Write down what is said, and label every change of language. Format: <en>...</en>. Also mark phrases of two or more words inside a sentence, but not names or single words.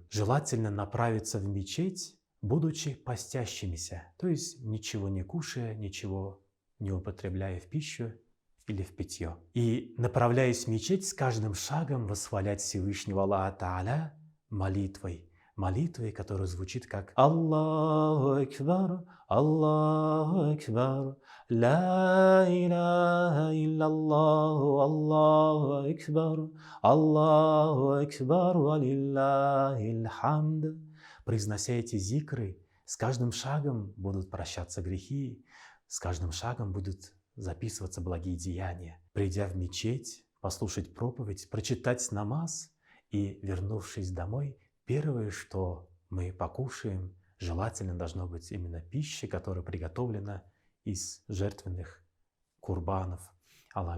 <ru>Желательно направиться в мечеть, будучи постящимися, то есть ничего не кушая, ничего не употребляя в пищу или в питье. И, направляясь в мечеть, с каждым шагом восхвалять Всевышнего</ru> <ar>الله تعالى</ar> <ru>молитвой, которая звучит как</ru> <ar>الله أكبر الله أكبر لا إله إلا الله الله أكبر الله أكبر ولله الحمد.</ar> <ru>Произнося эти зикры, с каждым шагом будут прощаться грехи, с каждым шагом будут записываться благие деяния. Придя в мечеть, послушать проповедь, прочитать намаз и, вернувшись домой, первое, что мы покушаем, желательно должно быть именно пища, которая приготовлена из жертвенных курбанов Аллаха.</ru>